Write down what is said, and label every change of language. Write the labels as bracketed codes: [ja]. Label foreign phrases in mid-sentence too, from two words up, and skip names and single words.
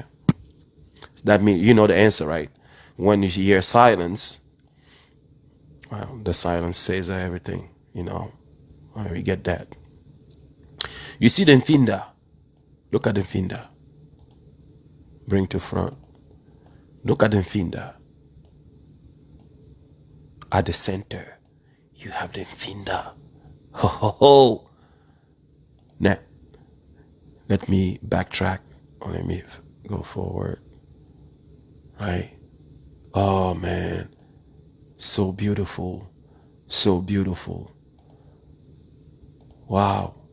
[en] That means you know the answer, right? When you hear silence, well, the silence says everything, We get that. You see the Nfinda. Look at the Nfinda. Bring to front. Look at the Nfinda. At the center, you have the Nfinda. Ho, ho, ho. Now, let me backtrack, or let me go forward. Right? Oh, man. So beautiful. So beautiful. Wow.